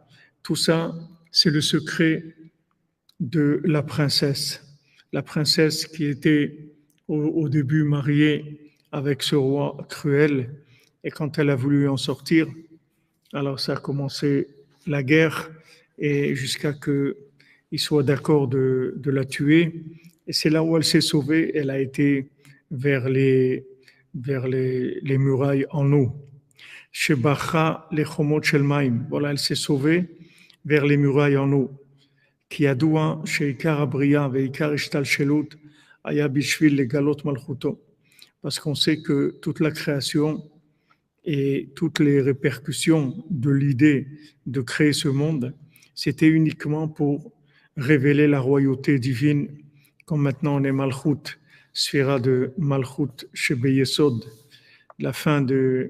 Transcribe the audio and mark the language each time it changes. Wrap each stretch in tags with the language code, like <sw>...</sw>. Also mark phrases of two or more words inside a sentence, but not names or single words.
<fr>Tout ça, c'est le secret de la princesse qui était au début mariée avec ce roi cruel, et quand elle a voulu en sortir, alors ça a commencé la guerre, et jusqu'à qu'il soit d'accord de la tuer, et c'est là où elle s'est sauvée. Elle a été vers les murailles en eau.</fr> <he>שברחה לחומות של מים.</he> <fr>Voilà, elle s'est sauvée vers les murailles en eau.</fr> <he>כי ידוע שעיקר הבריאה ועיקר ההשתלשלות היה בשביל לגלות מלכותו.</he> <fr>Parce qu'on sait que toute la création et toutes les répercussions de l'idée de créer ce monde, c'était uniquement pour révéler la royauté divine, comme maintenant on est Malchut, sphira de</fr> <he>מלכות שביסוד,</he> <fr>la fin de...</fr>